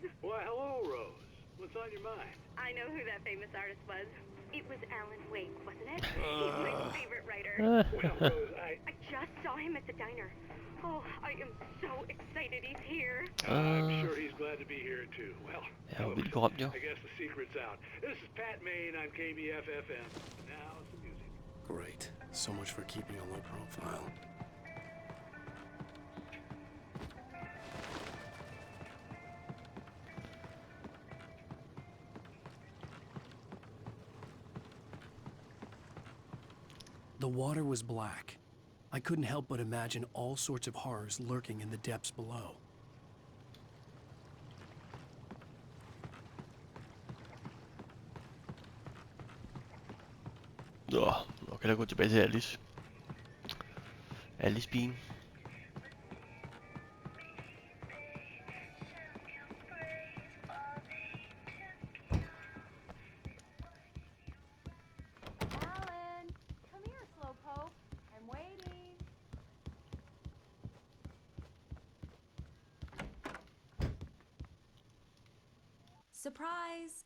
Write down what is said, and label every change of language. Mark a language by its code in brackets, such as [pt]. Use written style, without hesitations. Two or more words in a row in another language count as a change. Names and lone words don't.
[en] Why, hello, Rose. What's on your mind? I know who that famous artist was. It was Alan Wake, wasn't it? He's my favorite writer. Well, Rose, I just saw him at the diner. Oh, I am so excited he's here. I'm sure he's glad to be here, too. Well, [da] Ja, vildt berømt jo. [en] I guess the secret's out. This is Pat Main on KBF-FM. Now, some music. Great. So much for keeping a low profile. The water was black. I couldn't help but imagine all sorts of horrors lurking in the depths below. [da] Nå, nu kan jeg gå tilbage til Alice. Alice pigen. [en] Alan, come here, Slowpoke. I'm waiting. Surprise!